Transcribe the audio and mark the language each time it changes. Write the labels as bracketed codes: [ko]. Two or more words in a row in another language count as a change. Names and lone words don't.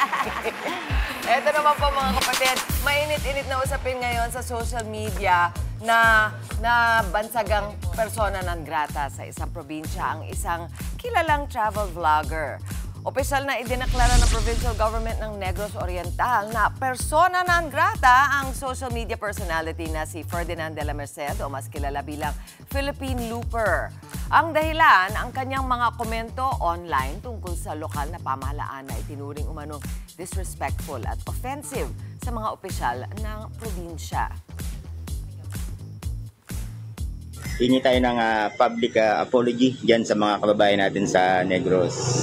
[tl] Eto naman po mga kapatid, mainit-init na usapin ngayon sa [en] social media [tl] na bansagang [la] persona non grata [tl] sa isang probinsya ang isang kilalang [en] travel vlogger. [tl] Opisyal na idineklara ng [en] provincial government [tl] ng Negros Oriental na [la] persona non grata [tl] ang [en] social media personality [tl] na si Ferdinand de la Merced o mas kilala bilang Philippine Looper. Ang dahilan, ang kanyang mga komento online tungkol sa lokal na pamahalaan na itinuring umanong disrespectful at offensive sa mga opisyal ng probinsya. Hingi tayo ng [en] public apology [tl] dyan sa mga kababayan natin sa Negros.